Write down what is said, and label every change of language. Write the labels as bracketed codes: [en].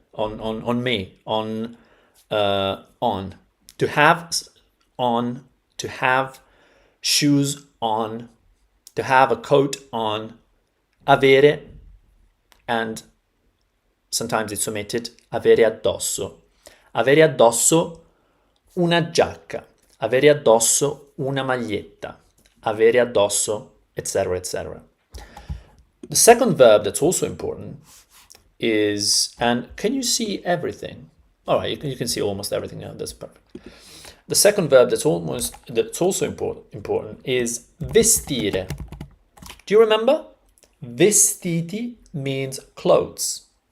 [en] On me, on. To have on, to have shoes on, to have a coat on, avere, and sometimes it's omitted, avere addosso. [it] Avere addosso una giacca, avere addosso una maglietta, avere addosso, etc., etc. [en] The second verb that's also important is, and can you see everything? All right, you can see almost everything now. That's perfect. The second verb that's also important is vestire. Do you remember? Vestiti means clothes.